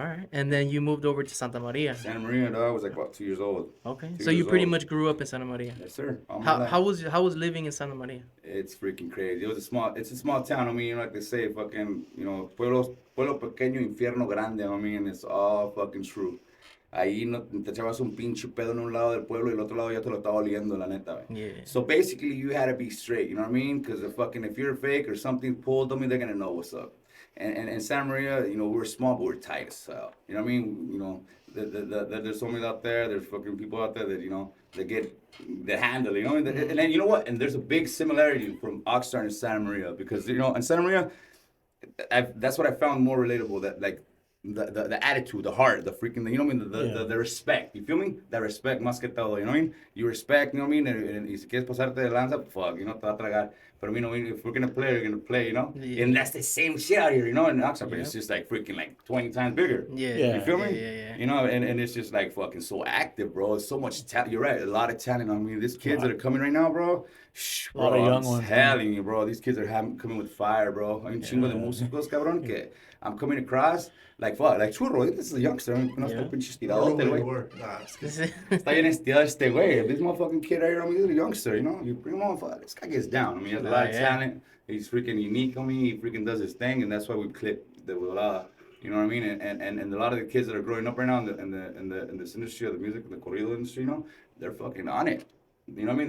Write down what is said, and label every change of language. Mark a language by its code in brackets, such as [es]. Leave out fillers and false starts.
[en] All right, and then you moved over to Santa Maria. Santa Maria, dog. I was like about 2 years old. Okay, so you pretty much grew up in Santa Maria. Yes, sir. How was living in Santa Maria? It's freaking crazy. It's a small town. I mean, you know, like they say, fucking, you know, pueblo pequeño, infierno grande. I mean, it's all fucking true. [es] Ahí no te echabas un pinche pedo en un lado del pueblo y el otro lado ya te lo estaba oliendo, la neta. [en] Yeah. So basically, you had to be straight, you know what I mean? Because if you're fake or something pulled on me, they're gonna know what's up. And Santa Maria, you know, we're small, but we're tight as hell. You know what I mean? You know, there's homies out there, there's fucking people out there that, you know, that handle, you know? And then, you know what? And there's a big similarity from Oxnard and Santa Maria because, you know, in Santa Maria, that's what I found more relatable, that, like, the attitude, the heart, the freaking, you know what I mean? The respect, you feel me? That respect, más que todo, you know what I mean? You respect, you know what I mean? And si quieres pasarte de lanza, fuck, you know, te va a tragar. But, you know, if we're going to play, we're going to play, you know? Yeah. And that's the same shit out here, you know? In Oxford, but it's just like freaking like 20 times bigger. Yeah. You feel me? Yeah. You know, and it's just like fucking so active, bro. It's so much talent. You're right, a lot of talent. I mean, these kids that are coming right now, bro. A lot of young ones. I'm telling you, bro. These kids are coming with fire, bro. Hay un chingo de músicos, cabrón, que I'm coming across. Like, fuck, like Churro, this is a youngster. [es] No está pinche estiradote, güey. Está bien estirado este güey. [en] This motherfucking kid right here, I mean, he's a youngster, you know? You bring him on, fuck, this guy gets down. I mean, he has a lot of talent. He's freaking unique, I mean, he freaking does his thing, and that's why we clip the volada. You know what I mean? And a lot of the kids that are growing up right now in this industry of the music, the corrido industry, you know, they're fucking on it. You know what I mean?